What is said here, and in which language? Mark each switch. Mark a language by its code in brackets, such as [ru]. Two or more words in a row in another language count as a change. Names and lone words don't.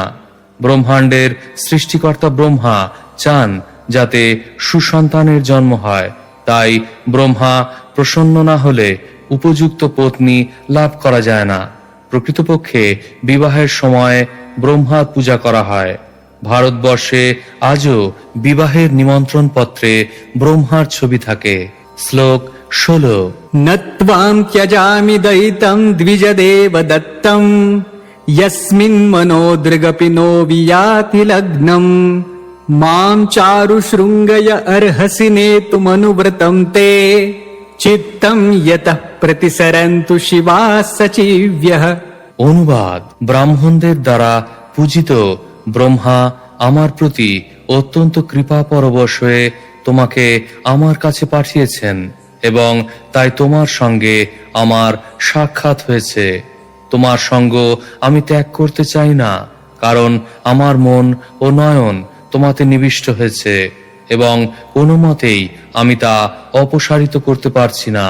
[bn] ব্রহ্মাণ্ডের সৃষ্টিকর্তা ব্রহ্মা চান যাতে সুসন্তানের জন্ম হয়, তাই ব্রহ্মা প্রসন্ন না হলে উপযুক্ত পত্নী লাভ করা যায় না। প্রকৃতপক্ষে বিবাহের সময় ব্রহ্মার পূজা করা হয়। ভারতবর্ষে আজও বিবাহের নিমন্ত্রণ পত্রে ব্রহ্মার ছবি থাকে। শ্লোক 16। [sa] न त्वां त्यजामि दयितं द्विजदेव दत्तं यस्मिन् मनोदृगपि नो वियाति लग्नम् मां चारुशृङ्गय अर्हसि नेतुमनुव्रतं ते चित्तं यतः प्रतिसरन्तु शिवाः सचिव्यः। [bn] অনুবাদ: ব্রাহ্মণদের দ্বারা পূজিত ব্রহ্মা আমার প্রতি অত্যন্ত কৃপা পরবশ হয়ে তোমাকে আমার কাছে পাঠিয়েছেন এবং তাই তোমার সঙ্গে আমার সাক্ষাৎ হয়েছে। তোমার সঙ্গ আমি ত্যাগ করতে চাই না, কারণ আমার মন ও নয়ন তোমাতে নিবিষ্ট হয়েছে এবং কোনো মতেই আমি তা অপসারিত করতে পারছি না।